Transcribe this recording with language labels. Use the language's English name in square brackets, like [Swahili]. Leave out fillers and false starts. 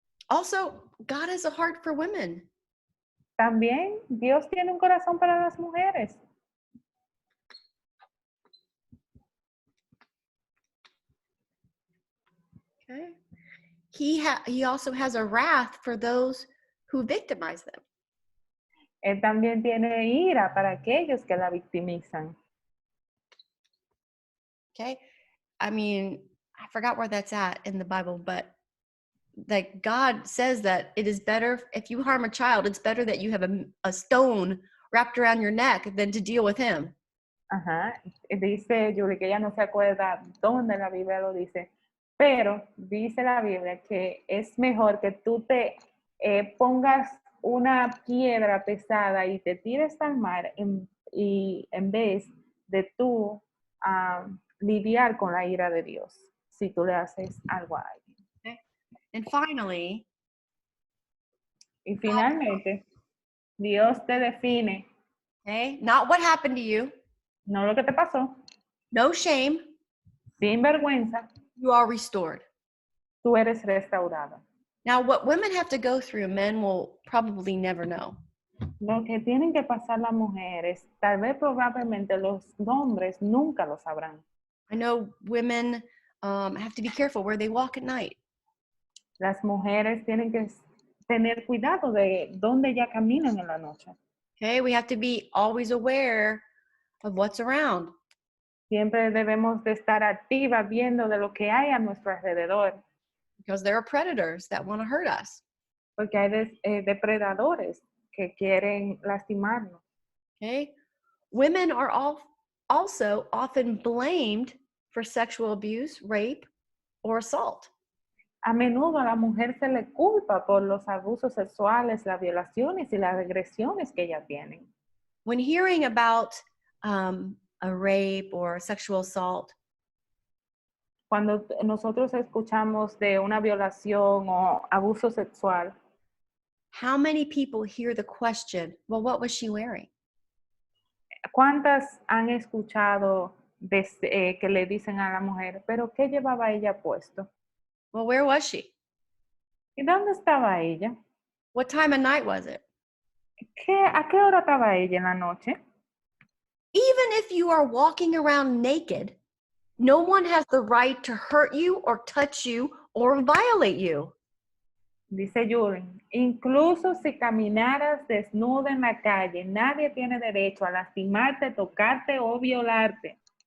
[English] Also, God has a heart for women. [Spanish] También Dios tiene un corazón para las mujeres. Okay. [English] He also has a wrath for those who victimize them. [Spanish] Él también tiene ira para aquellos que la victimizan. Okay. [English] I mean, I forgot where that's at in the Bible, but like God says that it is better if you harm a child, it's better that you have a stone wrapped around your neck than to deal with him. Ajá. [Spanish] Dice Julie que ella no se acuerda dónde la Biblia lo dice, pero dice la Biblia que es mejor que tú te pongas una piedra pesada y te tires al mar y en vez de tú lidiar con la ira de Dios si tú le haces algo a alguien. [English] Okay. And finally, [Spanish] Y finalmente, Dios te define, [English] okay, not what happened to you, [Spanish] no lo que te pasó, [English] no shame, [Spanish] sin vergüenza, [English] you are restored. [Spanish] tú eres restaurada. [English] Now, what women have to go through, men will probably never know. [Spanish] Lo que tienen que pasar las mujeres, tal vez probablemente los hombres nunca lo sabrán. [English] I know women have to be careful where they walk at night. [Spanish] Las mujeres tienen que tener cuidado de dónde ya caminan en la noche. [English] Okay, we have to be always aware of what's around. [Spanish] Siempre debemos de estar activas viendo de lo que hay a nuestro alrededor, [English] Because there are predators that want to hurt us. [Spanish] porque hay depredadores que quieren lastimarnos. [English] Okay, women are also often blamed for sexual abuse, rape, or assault. [Spanish] A menudo a la mujer se le culpa por los abusos sexuales, las violaciones y las agresiones que ella tienen. [English] When hearing about a rape or sexual assault, [Spanish] Cuando nosotros escuchamos de una violación o abuso sexual, [English] how many people hear the question, well, what was she wearing? [Spanish] ¿cuántas han escuchado que le dicen a la mujer, pero qué llevaba ella puesto? [English] Well, where was she? [Spanish] ¿Y dónde estaba ella? [English] What time of night was it? [Spanish] ¿A qué hora estaba ella en la noche? [English] Even if you are walking around naked, no one has the right to hurt you or touch you or violate you. [Spanish] Dice Julie, incluso si caminaras desnuda en la calle, nadie tiene derecho a lastimarte, tocarte o violarte.